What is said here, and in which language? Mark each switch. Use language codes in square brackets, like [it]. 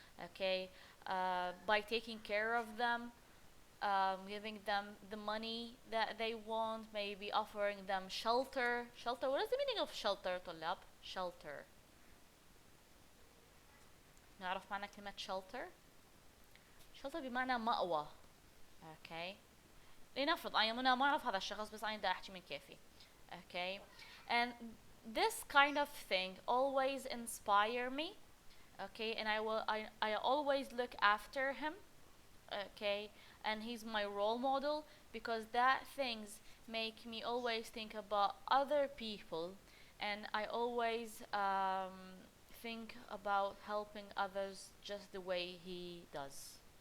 [en] Okay, by taking care of them, giving them the money that they want, maybe offering them shelter. Shelter, what is the meaning of shelter, طلاب? Shelter. [ar] نعرف معنى كلمة shelter؟ shelter بمعنى مأوى. [en] Okay. [ar] لنفرض أنا ما أعرف هذا الشخص بس أنا دا أحكي من كيفي. [en] Okay. And this kind of thing always inspire me. Okay. And I always look after him. Okay. And he's my role model, because that things make me always think about other people, and I always think about helping others just the way he does.